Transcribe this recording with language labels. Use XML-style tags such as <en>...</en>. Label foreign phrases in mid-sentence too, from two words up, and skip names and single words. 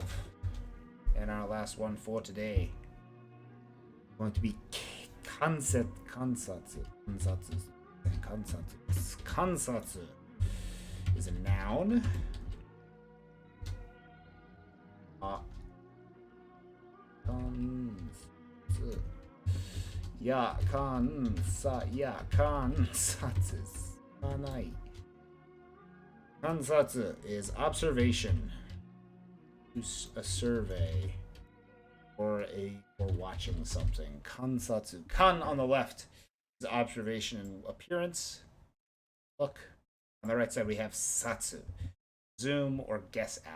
<en>And our last one for today. Going to be kansatsu. Kansatsu is a noun. Kansatsu. Kansatsu. Kanai. Kansatsu is observation, a survey, or watching something. Kansatsu. Kan on the left is observation and appearance. Look. On the right side we have satsu, zoom or guess at.</en>